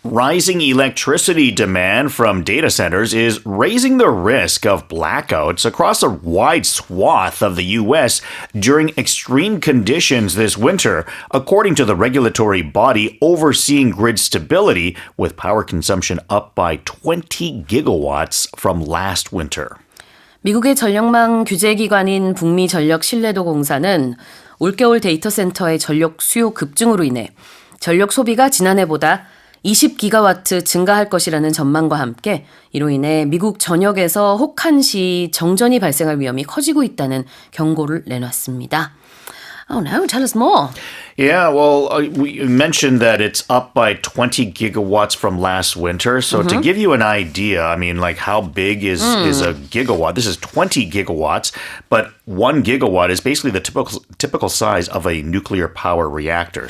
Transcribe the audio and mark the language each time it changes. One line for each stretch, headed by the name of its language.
English: Rising electricity demand from data centers is raising the risk of blackouts across a wide swath of the U.S. during extreme conditions this winter, according to the regulatory body overseeing grid stability, with power consumption up by 20 gigawatts from last winter.
Korean: 미국의 전력망 규제기관인 북미전력신뢰도공사는 올겨울 데이터센터의 전력 수요 급증으로 인해 전력 소비가 지난해보다 20기가와트 증가할 것이라는 전망과 함께 이로 인해 미국 전역에서 혹한시 정전이 발생할 위험이 커지고 있다는 경고를 내놨습니다.
English: Oh no, tell us more. Yeah, well, we mentioned that it's up by 20 gigawatts from last winter. So to give you an idea, I mean, like how big is a gigawatt? This is 20 gigawatts, but 1 gigawatt is basically the typical size of a nuclear power reactor.